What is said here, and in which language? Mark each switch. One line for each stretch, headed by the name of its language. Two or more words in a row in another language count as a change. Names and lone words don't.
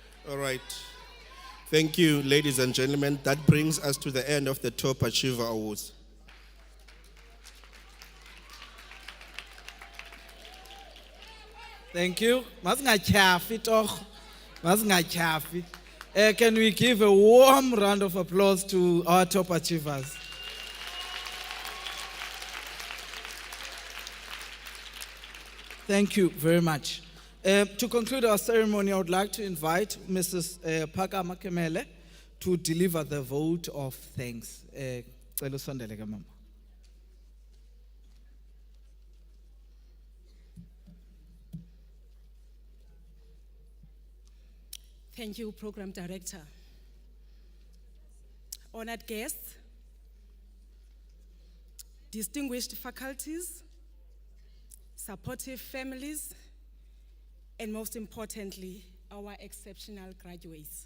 English: All right. Thank you, ladies and gentlemen. That brings us to the end of the Top Achiever Awards. Thank you.
Xhosa: Masingatyhafi torho. Masingatyhafi.
English: Can we give a warm round of applause to our top achievers? Thank you very much. To conclude our ceremony, I would like to invite Mrs. Phakama Kemele to deliver the vote of thanks.
Xhosa: Cela usondele ke mama.
English: Thank you, Program Director. Honored guests, distinguished faculties, supportive families, and most importantly, our exceptional graduates.